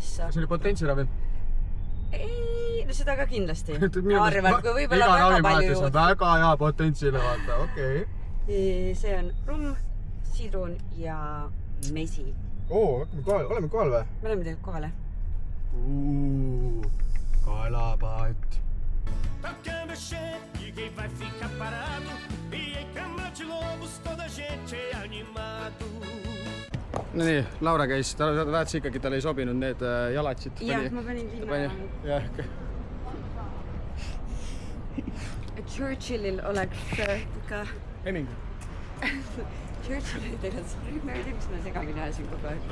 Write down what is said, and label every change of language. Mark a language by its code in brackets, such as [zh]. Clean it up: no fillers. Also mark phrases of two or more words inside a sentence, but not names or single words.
[et] See oli potentsiravi? Ei, no seda ka kindlasti. Arvan, kui võib-olla väga palju juurde. Väga hea potentsile, vaata, okei. See on rumm, sidrun ja mesi. hakkame kohal, oleme kohal või? Me oleme tegelikult kohale. Kalapaat. [pt] Tocando chefe, ninguém vai ficar parado. E em cama de lobos toda gente é animado. [et] No nii, Laura käis, ta väätas ikkagi, tal ei sobinud need jalatsid. Jah, ma panin kinni. Jah, Churchillil oleks ikka... Heming. Churchillil tegelikult, ma ei tea, mis ma segamini ajasin kogu aeg.